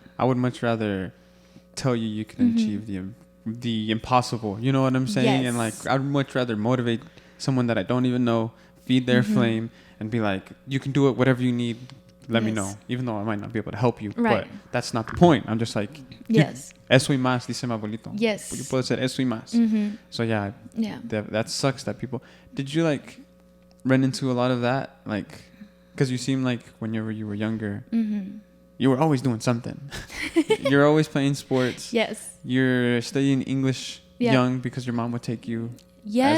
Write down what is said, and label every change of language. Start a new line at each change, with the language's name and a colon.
English: I would much rather tell you you can achieve the impossible. You know what I'm saying? Yes. And like, I'd much rather motivate someone that I don't even know, feed their flame, and be like, you can do it, whatever you need. Let me Yes. know, even though I might not be able to help you. Right. But that's not the point. I'm just like, Yes.
Spanish: eso y más, dice mi abuelito.
English: Yes.
Spanish: You puedo hacer eso y más.
English: So yeah, Yeah. that sucks that people. Did you like run into a lot of that? Like, because you seem like whenever you were younger, you were always doing something. You're always playing sports. Yes. You're studying English Yeah. young because your mom would take you Yes.